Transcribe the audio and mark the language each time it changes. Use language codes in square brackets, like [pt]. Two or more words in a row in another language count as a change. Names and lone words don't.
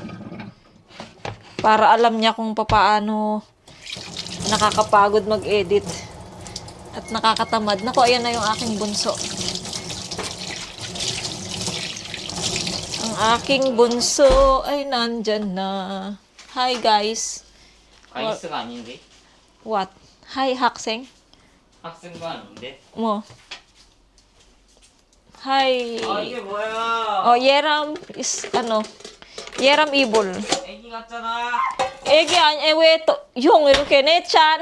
[tl] Para alam niya kung paano nakakapagod mag-edit at nakakatamad. Naku, ayan na yung aking bunso. Ang aking bunso ay nandyan na. [en] Hi, guys. [ko] 아이스가 아닌데? [en] What? Hi, 학생. [ko] 학생도 아닌데? 뭐? Hi. 아 이게 뭐야? [en] Yeram is, Yeram ibol. [ko] 애기 같잖아. 애기 아니, 왜 또, 형, 이렇게 내찬?